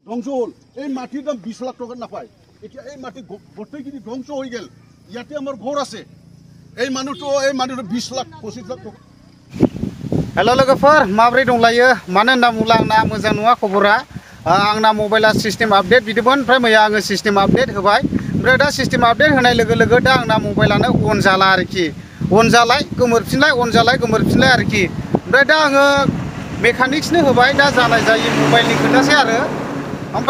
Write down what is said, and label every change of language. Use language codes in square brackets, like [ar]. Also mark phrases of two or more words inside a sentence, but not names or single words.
[as] ধ্বংস হল এই মাটির দাম 20 লাখ টাকা না পায় এতিয়া এই মাটি গোটেইখিনি ধ্বংস হৈ গেল ইয়াতে আমার ঘর আছে এই মানুষটো 20 লাখ 25 লাখ টাকা [brx] हेलो लोगोफोर माब्रै दंलायो मानो होनना बुंब्ला आंना मोजां नङा खबरा आंना मबाइला [en] system update [brx] बिदोंमोन ओमफ्राय मैया आङो [en] system update [brx] होबाय ओमफ्राय दा [en] system update [brx] होनाय लोगो लोगो दा आंना मबाइलानो अन जाला आरोखि अन जालाय गोमोरफिनलाय आरोखि ओमफ्राय दा आङो मेकानिक्सनो होबाय दा जानाय जायो मबाइलनि खोथासै आरो ओमफ्राय